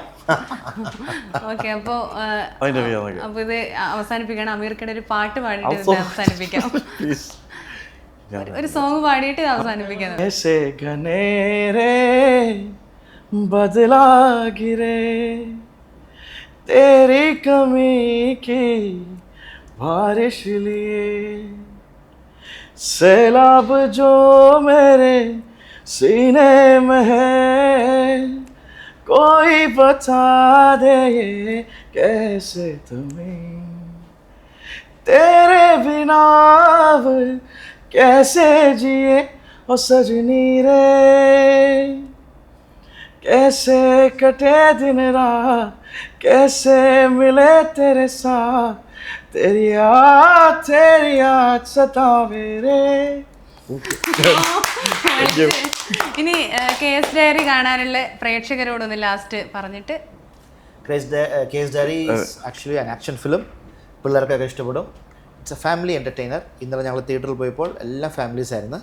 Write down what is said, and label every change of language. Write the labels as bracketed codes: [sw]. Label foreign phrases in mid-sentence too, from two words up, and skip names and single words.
[ml] ഓക്കെ, അപ്പോൾ ഇത് അവസാനിപ്പിക്കണം. അമീർക്കയുടെ ഒരു പാട്ട് പാടിയിട്ട് അവസാനിപ്പിക്കാം. ഒരു സോങ് പാടിയിട്ട് അവസാനിപ്പിക്കാം. [hi] बदला गिरे तेरी कमी की बारिश लिए सैलाब जो मेरे सीने में है कोई बता दे ये कैसे तुम्हें तेरे बिना कैसे जिए ओ सजनी रे कैसे कटे दिन रात कैसे मिले तेरे साथ तेरी याद सतावे रे. [ml] ഇനി KS ഡയറി കാണാനുള്ള പ്രേക്ഷകരോടൊന്ന് ലാസ്റ്റ് പറഞ്ഞിട്ട്. [en] KS Diary is actually an action film. [ml] പിള്ളേർക്കൊക്കെ ഇഷ്ടപ്പെടും. [en] It's a family entertainer. [ml] ഇന്നലെ ഞങ്ങൾ തിയേറ്ററിൽ പോയപ്പോൾ എല്ലാ ഫാമിലീസ് ആയിരുന്നു.